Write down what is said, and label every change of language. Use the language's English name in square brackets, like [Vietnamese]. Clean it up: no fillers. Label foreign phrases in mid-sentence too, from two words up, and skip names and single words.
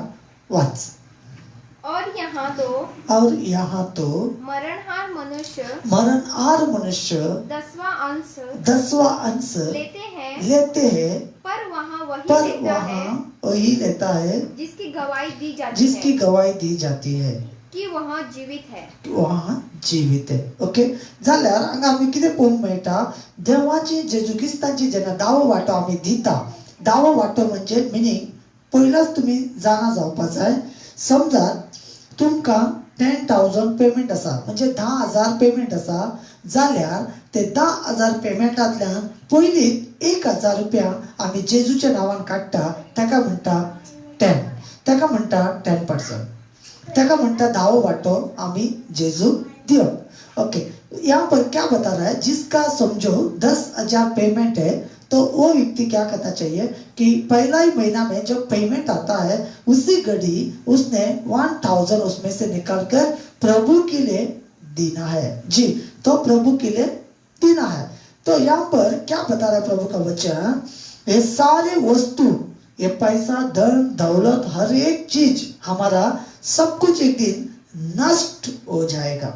[Konkani] वाच. [Hindi] और यहाँ तो मरणहार मनुष्य 10वां अंश लेते हैं पर वहाँ वही लेता है जिसकी गवाही दी जाती है कि वहाँ जीवित है. [Konkani] ओके. जाल्यार हांगा आमी कितें पळोवंक मेळटा, देवाची जेजू क्रिस्ताची जेन्ना दावो वाटो आमी दिता. दावो वाटो म्हणजे मिनींग पयलाच तुमी जाणा जावपाक जाय. समजा तुमकां 10,000 पेमेंट आसा, म्हणजे 10,000 पेमेंट आसा, जाल्यार ते 10,000 पेमेंटांतल्यान पयलीं 1,000 रुपया आमी जेजूच्या नांवान काडटा. ताका म्हणटा 10, ताका म्हणटा 10%, ताका म्हणटा धावो वाटो आमी जेजूक दिवप. ओके. [Hindi] यहाँ पर क्या बता रहा है, जिसका समझो 10,000 पेमेंट है तो वो व्यक्ति क्या करना चाहिए कि पहला ही महीना में जब पेमेंट आता है उसी घड़ी उसने 1,000 उसमें से निकालकर प्रभु के लिए देना है. जी, तो प्रभु के लिए देना है. तो यहाँ पर क्या बता रहा है प्रभु का वचन, ये सारे वस्तु, ये पैसा, धन दौलत, हर एक चीज हमारा सब कुछ एक दिन नष्ट हो जाएगा.